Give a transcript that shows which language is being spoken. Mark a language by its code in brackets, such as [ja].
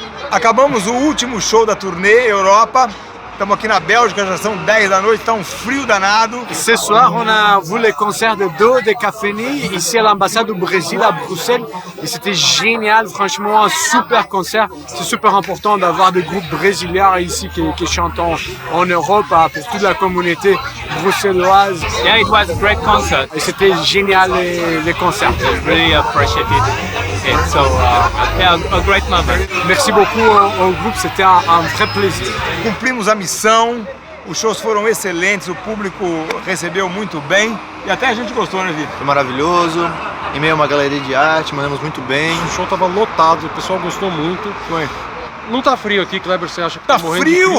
[pt] Acabamos o último show da turnê Europa Estamos aqui na Bélgica, já são 10 da noite, está um frio danado. [fr] Ce soir, on a vu le concert de Do Decafoni ici à l'ambassade du Brésil à Bruxelles et c'était génial, franchement un super concert. C'est super important d'avoir des groupes brésiliens ici qui chantent en Europe pour toute la communauté bruxelloise. [en] Yeah, it was a great concert. [fr] Et c'était génial les concerts. [en] I really appreciated it. So yeah, a great moment. [fr] Merci beaucoup au groupe, c'était un vrai plaisir. [pt] Cumprimos a missão, os shows foram excelentes, o público recebeu muito bem e até a gente gostou, né, Vitor? Foi maravilhoso, em meio a uma galeria de arte, mandamos muito bem. O show tava lotado, o pessoal gostou muito. Foi. Não tá frio aqui, Kleber, você acha que tá morrendo frio, de frio?